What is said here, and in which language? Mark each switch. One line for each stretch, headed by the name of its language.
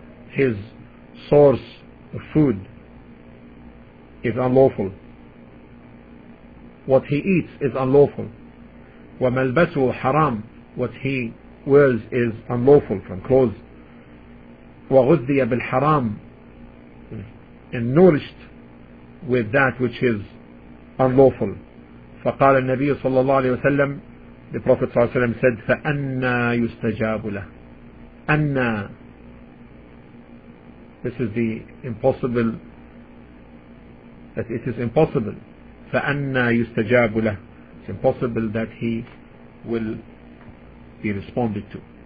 English: his source of food is unlawful, what he eats is unlawful,
Arabic: وَمَلْبَسُهُ حَرَامٌ,
English: what he wears is unlawful from clothes,
Arabic: وَغُذِّيَ بِالْحَرَامٌ,
English: and nourished with that which is unlawful.
Arabic: فَقَالَ النَّبِيُّ صَلَّى اللَّهُ عَلَيْهِ وَسَلَّمُ,
English: the Prophet
Arabic: صلى الله عليه وسلم
English: said,
Arabic: فَأَنَّا يُسْتَجَابُ لَهُ.
English: أَنَّا, this is the impossible, that it is impossible.
Arabic: فَأَنَّا يُسْتَجَابُ لَهُ,
English: impossible that he will be responded to.